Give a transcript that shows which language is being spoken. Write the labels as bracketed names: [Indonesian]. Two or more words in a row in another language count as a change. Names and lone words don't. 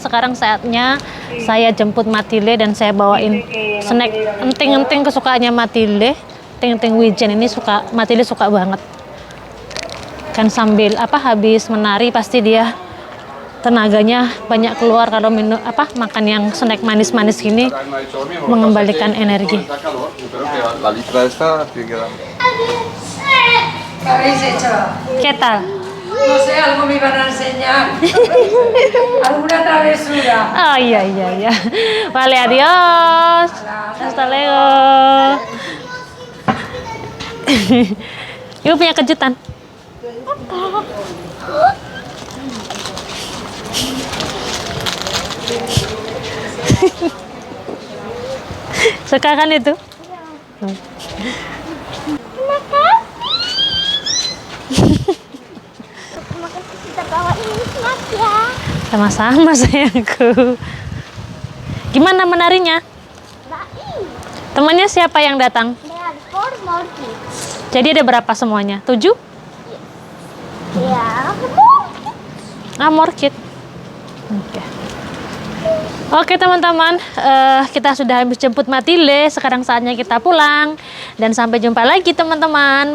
[Indonesian] Sekarang saatnya saya jemput Matilde dan saya bawain snack enting-enting kesukaannya Matilde. Enting-enting wijen ini Matilde suka banget. Kan sambil habis menari pasti dia tenaganya banyak keluar kalau makan yang snack manis-manis gini, mengembalikan energi. [Spanish] La lista esta tiene que dar. ¿Qué habéis hecho? ¿Qué tal? No sé, algo me iban a enseñar. ¿Alguna travesura? Oh iya. Vale, adios. Hasta luego. [Indonesian] Ibu punya kejutan. Suka kan itu? Terima kasih sudah bawain snack ya. Sama-sama sayangku. Gimana menarinya? Baik. Temannya siapa yang datang? [English] There are 4 more kids. [Indonesian] Jadi ada berapa semuanya? 7? Ya, [English] More kid. [Indonesian] Oke teman-teman, kita sudah habis jemput Matilde. Sekarang saatnya kita pulang. Dan sampai jumpa lagi teman-teman.